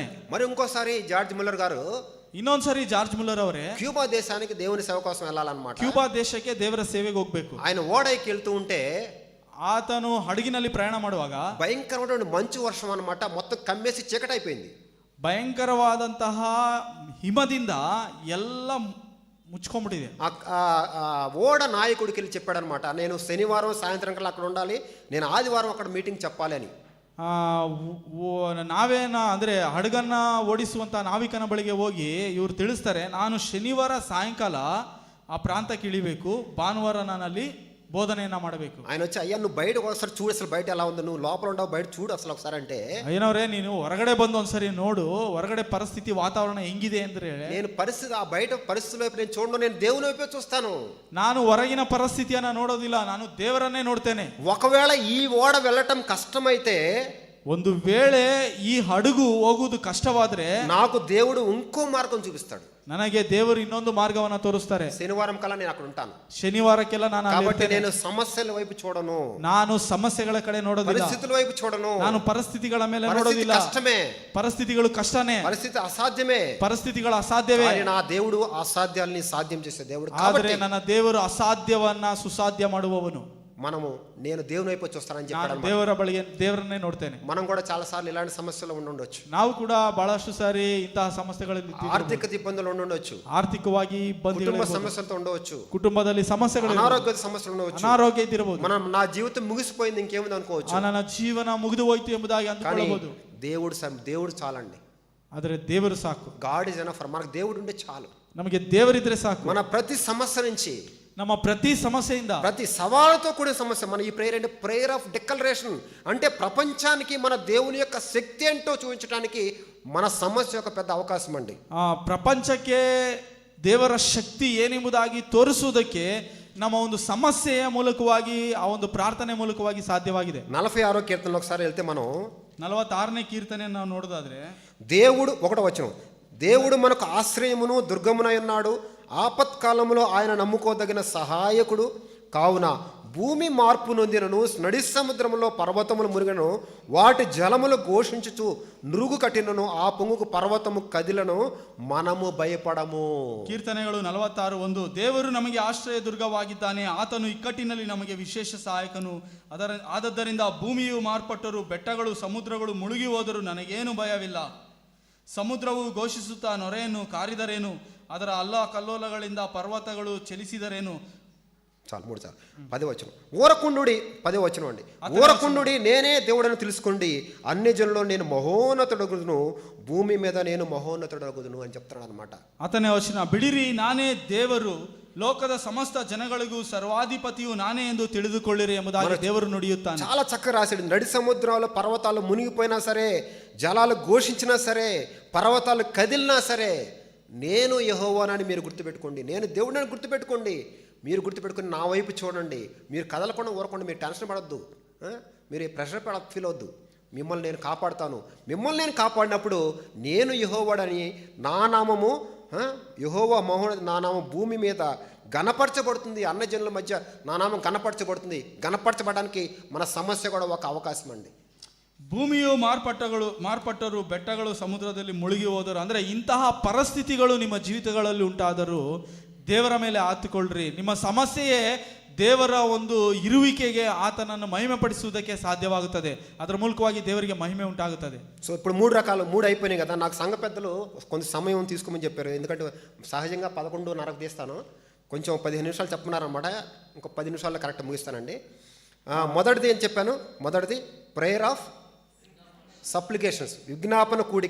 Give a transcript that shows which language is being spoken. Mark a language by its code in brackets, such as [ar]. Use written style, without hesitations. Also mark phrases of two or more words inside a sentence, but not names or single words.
[te] మరి ఇంకోసారి జార్జ్ ముల్లర్ గారు [kn] ಇನ್ನೊಂದ್ಸರಿ ಜಾರ್ಜ್ ಮುಲ್ಲರ್ ಅವರೇ [te] క్యూబా దేశానికి దేవుని సేవ కోసం వెళ్ళాలన్నమాట. [kn] ಕ್ಯೂಬಾ ದೇಶಕ್ಕೆ ದೇವರ ಸೇವೆಗೆ ಹೋಗ್ಬೇಕು. [te] ఆయన ఓడైకి వెళ్తూ ఉంటే [kn] ಆತನು ಹಡಗಿನಲ್ಲಿ ಪ್ರಯಾಣ ಮಾಡುವಾಗ [te] భయంకరమైన మంచు వర్షం అన్నమాట, మొత్తం కమ్మేసి చీకటి అయిపోయింది. [kn] ಭಯಂಕರವಾದಂತಹ ಹಿಮದಿಂದ ಎಲ್ಲ ಮುಚ್ಕೊಂಡ್ಬಿಟ್ಟಿದೆ. [te] ఓడ నాయకుడికి వెళ్ళి చెప్పాడనమాట, నేను శనివారం సాయంత్రం కల్లా అక్కడ ఉండాలి, నేను ఆదివారం అక్కడ మీటింగ్ చెప్పాలి అని. [kn] ನಾವೇನ ಅಂದ್ರೆ ಹಡಗನ್ನ ಓಡಿಸುವಂತ ನಾವಿಕನ ಬಳಿಗೆ ಹೋಗಿ ಇವ್ರು ತಿಳಿಸ್ತಾರೆ, ನಾನು ಶನಿವಾರ ಸಾಯಂಕಾಲ ಆ ಪ್ರಾಂತಕ್ಕೆ ಇಳಿಬೇಕು, ಭಾನುವಾರ ನಾನಲ್ಲಿ ಬೋಧನೆಯನ್ನ ಮಾಡಬೇಕು. [te] ఆయన వచ్చి, అయ్యా నువ్వు బయట ఒకసారి చూడు, అసలు బయట ఎలా ఉంది, నువ్వు లోపల ఉండవు, బయట చూడు అసలు ఒకసారి అంటే, [kn] ಅಯ್ಯನವ್ರೆ ನೀನು ಹೊರಗಡೆ ಬಂದು ಒಂದ್ಸರಿ ನೋಡು, ಹೊರಗಡೆ ಪರಿಸ್ಥಿತಿ ವಾತಾವರಣ ಹೆಂಗಿದೆ ಅಂದ್ರೆ, [te] నేను పరిస్థితి ఆ బయట పరిస్థితుల వైపు నేను చూడను, నేను దేవుని వైపే చూస్తాను. [kn] ನಾನು ಹೊರಗಿನ ಪರಿಸ್ಥಿತಿಯನ್ನ ನೋಡೋದಿಲ್ಲ, ನಾನು ದೇವರನ್ನೇ ನೋಡ್ತೇನೆ. [te] ఒకవేళ ఈ ఓడ వెళ్ళటం కష్టమైతే, [kn] ಒಂದು ವೇಳೆ ಈ ಹಡಗು ಹೋಗುವುದು ಕಷ್ಟವಾದ್ರೆ [te] నాకు దేవుడు ఇంకో మార్గం చూపిస్తాడు. [kn] ನನಗೆ ದೇವರು ಇನ್ನೊಂದು ಮಾರ್ಗವನ್ನ ತೋರಿಸ್ತಾರೆ. [te] శనివారం కల్లా నేను అక్కడ ఉంటాను, [kn] ಶನಿವಾರಕ್ಕೆಲ್ಲ ನಾನು [te] కాబట్టి నేను సమస్యల వైపు చూడను, [kn] ನಾನು ಸಮಸ್ಯೆಗಳ ಕಡೆ ನೋಡೋದಿಲ್ಲ, [te] పరిస్థితుల వైపు చూడను, [kn] ನಾನು ಪರಿಸ್ಥಿತಿಗಳ ಮೇಲೆ [te] పరిస్థితి [kn] ನೋಡೋದಿಲ್ಲ. [te] కష్టమే, [kn] ಪರಿಸ್ಥಿತಿಗಳು ಕಷ್ಟನೇ, [te] పరిస్థితి అసాధ్యమే, [kn] ಪರಿಸ್ಥಿತಿಗಳು ಅಸಾಧ್ಯವೇ, [te] కానీ నా దేవుడు అసాధ్యాల్ని సాధ్యం చేసే దేవుడు. [kn] ಆದರೆ [te] కాబట్టి [kn] ನನ್ನ ದೇವರು ಅಸಾಧ್ಯವನ್ನ ಸುಸಾಧ್ಯ ಮಾಡುವವನು. [te] మనము నేను దేవుని వైపు చూస్తానని [kn] ನಾನು [te] చెప్పాడు. [kn] ದೇವರ ಬಳಿಗೆ ದೇವರನ್ನೇ ನೋಡ್ತೇನೆ. [te] మనం కూడా చాలా సార్లు ఇలాంటి సమస్యలు ఉండొచ్చు, [kn] ನಾವು ಕೂಡ ಬಹಳಷ್ಟು ಸಾರಿ ಇಂತಹ ಸಮಸ್ಯೆಗಳಲ್ಲಿ [te] ఆర్థిక ఇబ్బందులు ఉండొచ్చు, [kn] ಆರ್ಥಿಕವಾಗಿ [te] కుటుంబ [kn] ಇಬ್ಬಂದಿಗಳು, [te] సమస్యలతో ఉండవచ్చు, [kn] ಕುಟುಂಬದಲ್ಲಿ ಸಮಸ್ಯೆಗಳು, [te] అనారోగ్య సమస్యలు ఉండవచ్చు, [kn] ಅನಾರೋಗ್ಯ ಇದ್ದಿರಬಹುದು, [te] నా జీవితం ముగిసిపోయింది ఇంకేముంది అనుకోవచ్చు. [kn] ನನ್ನ ಜೀವನ ಮುಗಿದು ಹೋಯ್ತು ಎಂಬುದಾಗಿ ಅಂದುಕೊಳ್ಳಬಹುದು. [te] దేవుడు చాలండి, [kn] ಆದರೆ ದೇವರು ಸಾಕು. [en] God is enough. [te] మనకు దేవుడు ఉంటే చాలు, [kn] ನಮಗೆ ದೇವರಿದ್ರೆ ಸಾಕು. [te] మన ప్రతి సమస్య నుంచి, [kn] ನಮ್ಮ ಪ್ರತಿ ಸಮಸ್ಯೆಯಿಂದ, [te] ప్రతి సవాలుతో కూడిన సమస్య, మన ఈ ప్రేయర్ అంటే [en] prayer of declaration, [te] అంటే ప్రపంచానికి మన దేవుని యొక్క శక్తి ఏంటో చూపించడానికి మన సమస్య ఒక పెద్ద అవకాశం అండి. [kn] ಪ್ರಪಂಚಕ್ಕೆ ದೇವರ ಶಕ್ತಿ ಏನೆಂಬುದಾಗಿ ತೋರಿಸುವುದಕ್ಕೆ ನಮ್ಮ ಒಂದು ಸಮಸ್ಯೆಯ ಮೂಲಕವಾಗಿ, ಆ ಒಂದು ಪ್ರಾರ್ಥನೆ ಮೂಲಕವಾಗಿ ಸಾಧ್ಯವಾಗಿದೆ. [te] 46వ కీర్తనలో ఒకసారి వెళ్తే మనం [kn] 46ನೇ ಕೀರ್ತನೆ ನಾವು ನೋಡೋದಾದ್ರೆ, [te] దేవుడు 1వ వచనం, దేవుడు మనకు ఆశ్రయమును దుర్గమునై ఉన్నాడు, ఆపత్కాలములో ఆయన నమ్ముకోదగిన సహాయకుడు. కావున భూమి మార్పు నొందినను, నడి సముద్రములో పర్వతములు మురిగను, వాటి జలములు ఘోషించుచు నురుగు కట్టినను, ఆ పొంగుకు పర్వతము ಕದಿಲನು, మనము ಭಯಪಡము. [kn] ಕೀರ್ತನೆಗಳು 46:1. ದೇವರು ನಮಗೆ ಆಶ್ರಯ ದುರ್ಗವಾಗಿದ್ದಾನೆ, ಆತನು ಇಕ್ಕಟ್ಟಿನಲ್ಲಿ ನಮಗೆ ವಿಶೇಷ ಸಹಾಯಕನು. ಆದದ್ದರಿಂದ ಭೂಮಿಯು ಮಾರ್ಪಟ್ಟರು, ಬೆಟ್ಟಗಳು ಸಮುದ್ರಗಳು ಮುಳುಗಿ ಹೋದರೂ ನನಗೇನು ಭಯವಿಲ್ಲ. ಸಮುದ್ರವು ಘೋಷಿಸುತ್ತಾ ನೊರೆಯನ್ನು ಕಾರಿದರೇನು, ಅದರ ಕಲ್ಲೋಲಗಳಿಂದ ಪರ್ವತಗಳು ಚಲಿಸಿದರೇನು. [te] చాలు 3 సార్లు 10వ వచనం. ఊరకుండుడి 10వ వచనం అండి. ఊరకుండుడి, నేనే దేవుడని తెలుసుకోండి, అన్ని జనుల్లో నేను మహోన్నతుడగుదును, భూమి మీద నేను మహోన్నతుడగుదును అని చెప్తున్నాడు అనమాట. [kn] 10ನೇ ವಚನ. ಬಿಡಿರಿ, ನಾನೇ ದೇವರು, ಲೋಕದ ಸಮಸ್ತ ಜನಗಳಿಗೂ ಸರ್ವಾಧಿಪತಿಯು ನಾನೇ ಎಂದು ತಿಳಿದುಕೊಳ್ಳಿರಿ ಎಂಬುದಾಗಿ ದೇವರು ನುಡಿಯುತ್ತಾನೆ. [te] చాలా చక్కగా రాశాడు. నడి సముద్రాలు పర్వతాలు మునిగిపోయినా సరే, జలాలు ఘోషించినా సరే, పర్వతాలు కదిలినా సరే, నేను యెహోవానని మీరు గుర్తుపెట్టుకోండి, నేను దేవుడని గుర్తుపెట్టుకోండి. మీరు గుర్తుపెట్టుకుని నా వైపు చూడండి, మీరు కదలకుండా ఊరకుండా, మీరు టెన్షన్ పడొద్దు, మీరు [en] pressure feel [te] అవద్దు. మిమ్మల్ని నేను కాపాడుతాను. మిమ్మల్ని నేను కాపాడినప్పుడు నేను యెహోవాడని, నా నామము యెహోవా మహోన్నత, నా నామం భూమి మీద గణపరచబడుతుంది, అన్న జనుల మధ్య నా నామం గణపరచబడుతుంది. గణపరచబడడానికి మన సమస్య కూడా ఒక అవకాశం అండి. [kn] ಭೂಮಿಯು ಮಾರ್ಪಟ್ಟರು, ಬೆಟ್ಟಗಳು ಸಮುದ್ರದಲ್ಲಿ ಮುಳುಗಿ ಹೋದರು. ಅಂದರೆ ಇಂತಹ ಪರಿಸ್ಥಿತಿಗಳು ನಿಮ್ಮ ಜೀವಿತಗಳಲ್ಲಿ ಉಂಟಾದರೂ ದೇವರ ಮೇಲೆ ಆತುಕೊಳ್ಳ್ರಿ. ನಿಮ್ಮ ಸಮಸ್ಯೆಯೇ ದೇವರ ಒಂದು ಇರುವಿಕೆಗೆ ಆತನನ್ನು ಮಹಿಮೆ ಪಡಿಸುವುದಕ್ಕೆ ಸಾಧ್ಯವಾಗುತ್ತದೆ. ಅದರ ಮೂಲಕವಾಗಿ ದೇವರಿಗೆ ಮಹಿಮೆ ಉಂಟಾಗುತ್ತದೆ. [te] సో ఇప్పుడు 3 రకాలు 3 అయిపోయినాయి కదా. నాకు సంఘ పెద్దలు కొంత సమయం తీసుకోమని చెప్పారు. ఎందుకంటే సహజంగా 11:30కు తీస్తాను, కొంచెం 15 నిమిషాలు చెప్పమన్నారనమాట. ఇంకో 10 నిమిషాల్లో కరెక్ట్ ముగిస్తానండి. మొదటిది ఏం చెప్పాను? మొదటిది [en] prayer of supplications, [te] విజ్ఞాపన కూడిక.